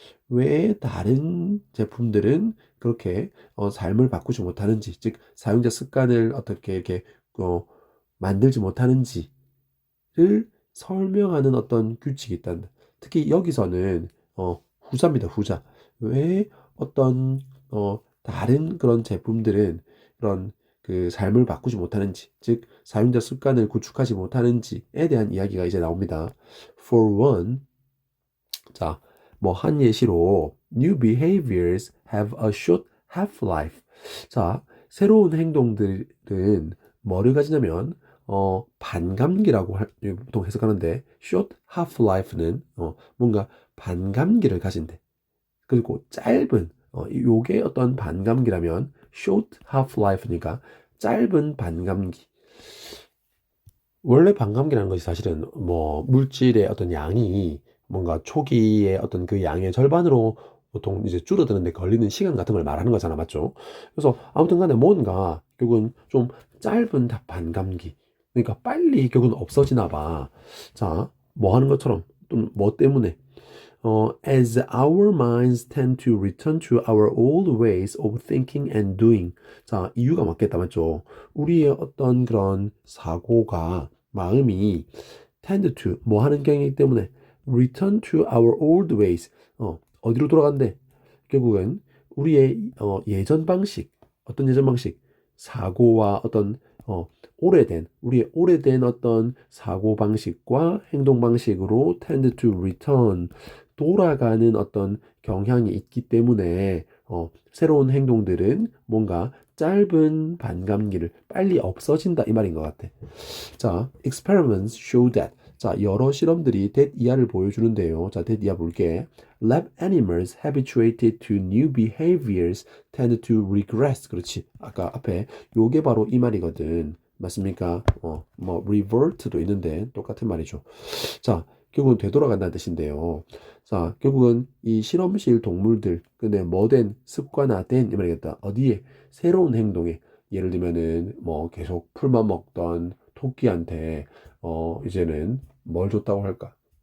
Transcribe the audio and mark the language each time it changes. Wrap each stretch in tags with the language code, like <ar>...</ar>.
<ko>왜 다른 제품들은 그렇게 삶을 바꾸지 못하는지, 즉, 사용자 습관을 어떻게 이렇게 만들지 못하는지를 설명하는 어떤 규칙이 있단다. 특히 여기서는 후자입니다, 후자. 왜 어떤 다른 그런 제품들은 그런 그 삶을 바꾸지 못하는지, 즉 사용자 습관을 구축하지 못하는지에 대한 이야기가 이제 나옵니다.</ko> <en>For one, 자,</en> <ko>뭐 한 예시로</ko> <en>new behaviors have a short half-life.</en> <ko>자, 새로운 행동들은 뭐를 가지냐면 반감기라고 보통 해석하는데</ko> <en>short half-life</en> <ko>는 뭔가 반감기를 가진대. 그리고 짧은 요게 어떤 반감기라면</ko> <en>short half-life</en> <ko>니까 짧은 반감기. 원래 반감기라는 것이 사실은 뭐 물질의 어떤 양이 뭔가 초기에 어떤 그 양의 절반으로 보통 이제 줄어드는데 걸리는 시간 같은 걸 말하는 거잖아, 맞죠? 그래서 아무튼 간에 뭔가 결국은 좀 짧은 반감기. 그러니까 빨리 결국은 없어지나 봐. 자, 뭐 하는 것처럼 또 뭐 때문에</ko> <en>as our minds tend to return to our old ways of thinking and doing.</en> <ko>자, 이유가 맞겠다, 맞죠? 우리의 어떤 그런 사고가, 마음이</ko> <en>tend to,</en> <ko>뭐 하는 경향이기 때문에</ko> <en>return to our old ways.</en> <ko>어디로 돌아간대? 결국은 우리의 예전 방식, 어떤 예전 방식? 사고와 어떤 우리의 오래된 어떤 사고 방식과 행동 방식으로</ko> <en>tend to return</en> <ko>돌아가는 어떤 경향이 있기 때문에 새로운 행동들은 뭔가 짧은 반감기를 빨리 없어진다 이 말인 것 같아.</ko> <en>자, experiments show that.</en> <ko>자, 여러 실험들이 that 이하를 보여주는데요. 자, that 이하 볼게.</ko> <en>Lab animals habituated to new behaviors tend to regress.</en> <ko>그렇지. 아까 앞에 요게 바로 이 말이거든. 맞습니까? 뭐 revert도 있는데 똑같은 말이죠. 자, 결국은 되돌아간다는 뜻인데요. 자, 결국은 이 실험실 동물들, 근데 뭐된 습관화된 이 말이겠다. 어디에 새로운 행동에 예를 들면은 뭐 계속 풀만 먹던 토끼한테 이제는 뭘 줬다고 할까?</ko>